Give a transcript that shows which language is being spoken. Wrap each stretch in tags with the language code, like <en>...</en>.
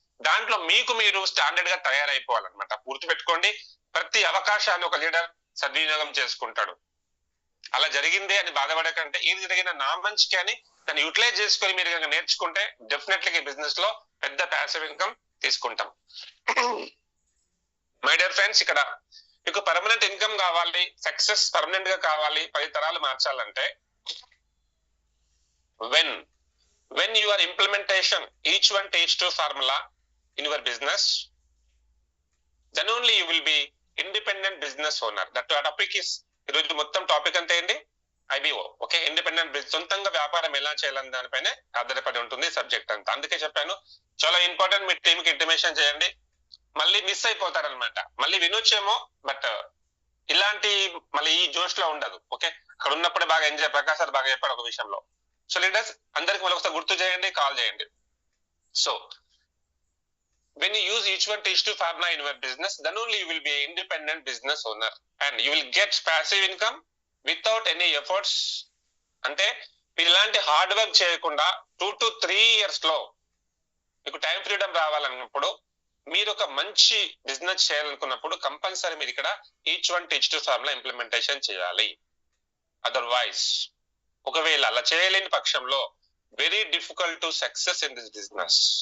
<te>దాంట్లో మీకు మీరు స్టాండర్డ్ గా తయారైపోవాలన్నమాట. గుర్తుపెట్టుకోండి, ప్రతి అవకాశాన్ని ఒక లీడర్ సద్వినియోగం చేసుకుంటాడు. అలా జరిగిందే అని బాధపడకంటే, ఇది జరిగిన నా మంచికి అని దాన్ని యూటిలైజ్ చేసుకొని మీరు కనుక నేర్చుకుంటే డెఫినెట్లీ బిజినెస్ లో పెద్ద ప్యాసివ్ ఇన్కమ్ తీసుకుంటాం. మై డియర్ ఫ్రెండ్స్, ఇక్కడ మీకు పర్మనెంట్ ఇన్కమ్ కావాలి, సక్సెస్ పర్మనెంట్ గా కావాలి, 10 తరాలు మార్చాలంటే</te> <en>when you are implementation each one takes to formula in your business, then only you will be independent business owner. That topic is</en> <te>ఈరోజు మొత్తం టాపిక్ అంతే అండి, IBO. ఓకే, ఇండిపెండెంట్ బిజినెస్, సొంతంగా వ్యాపారం ఎలా చేయాలని దానిపైన ఆధారపడి ఉంటుంది సబ్జెక్ట్ అంతా. అందుకే చెప్పాను చాలా ఇంపార్టెంట్. మీ టీమ్ కి ఇంటిమేషన్ చేయండి. మళ్ళీ మిస్ అయిపోతారనమాట. మళ్ళీ వినొచ్చేమో, బట్ ఇలాంటి మళ్ళీ ఈ జోష్ లో ఉండదు. ఓకే, అక్కడ ఉన్నప్పుడే బాగా ఎంజాయ్. ప్రకాష్ సార్ బాగా చెప్పాడు ఒక విషయంలో. సో లీడర్స్ అందరికి మళ్ళీ ఒకసారి గుర్తు చేయండి, కాల్ చేయండి.</te> <en>So when you use each one teach to formula in your business, then only you will be an independent business owner and you will get passive income without any efforts.</en> <te>అంటే మీరు ఇలాంటి hard work చేయకుండా</te> <en>2 to 3 years</en> <te>లో మీకు time freedom రావాలన్నప్పుడు, మీరు ఒక మంచి business చేయాలనుకున్నప్పుడు కంపల్సరీ మీరు ఇక్కడ each one teach to formula implementation చేయాలి.</te> <en>otherwise</en> <te>ఒకవేళ అలా చేయలేని పక్షంలో</te> <en>Very difficult to success in this business.</en>